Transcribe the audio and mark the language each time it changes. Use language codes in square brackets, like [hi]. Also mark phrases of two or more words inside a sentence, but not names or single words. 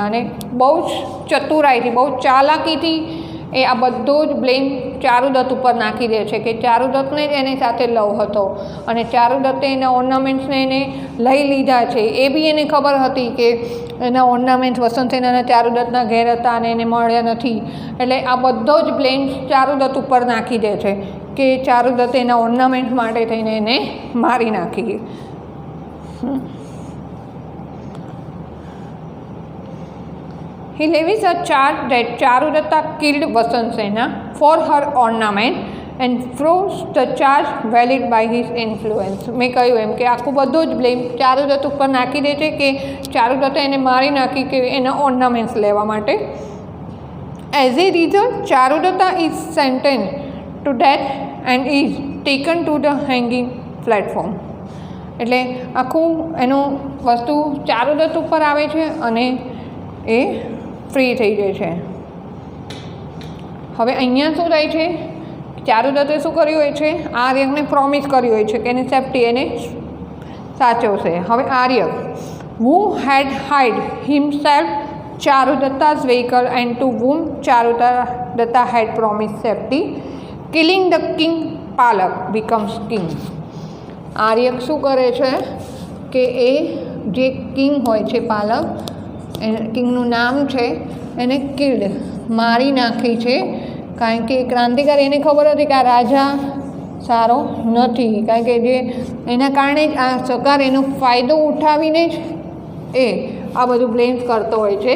[gu] અને બહુ જ ચતુરાઈથી, બહુ ચાલાકીથી એ આ બધો જ બ્લેમ ચારુદત્ત ઉપર નાખી દે છે કે ચારુદત્તને જ એની સાથે લવ હતો અને ચારુદત્તે એના ઓર્નામેન્ટ્સને એને લઈ લીધા છે. એ બી એને ખબર હતી કે એના ઓર્નામેન્ટ્સ વસંત સેનાના ચારુદત્તના ઘેર હતા અને એને મળ્યા નથી. એટલે આ બધો જ બ્લેમ ચારુદત્ત ઉપર નાખી દે છે કે ચારુદત્તે એના ઓર્નામેન્ટ્સ માટે થઈને એને મારી નાખી. [en] He levies a charge that Charudatta killed Vasant Sena for her ornament and proves the charge valid by his influence. [gu] મેં કહ્યું એમ કે આખું બધું જ બ્લેમ ચારુદત્ત ઉપર નાખી દે છે કે ચારુદત્તે એને મારી નાખી કે એના ઓર્નામેન્ટ્સ લેવા માટે. [en] As a result Charudatta is sentenced to death and is taken to the hanging platform. [gu] એટલે આખું એનું વસ્તુ ચારુદત્ત ઉપર આવે છે અને એ ફ્રી થઈ જાય છે. હવે અહીંયા શું થાય છે? ચારુદત્તે શું કર્યું હોય છે? આર્યકને પ્રોમિસ કર્યું હોય છે કે એની સેફ્ટી એને સાચવશે. [en] હવે આર્યક who had hid himself Charudatta's vehicle and to whom Charudatta had promised safety, killing the king Palak becomes king. [gu] આર્યક શું કરે છે કે એ જે કિંગ હોય છે પાલક, કિંગનું નામ છે, એને કિલ્ડ મારી નાખી છે. કારણ કે ક્રાંતિકારી એને ખબર હતી કે આ રાજા સારો નથી, કારણ કે જે એના કારણે જ આ સરકાર એનો ફાયદો ઉઠાવીને જ એ આ બધું બ્લેમ્સ કરતો હોય છે.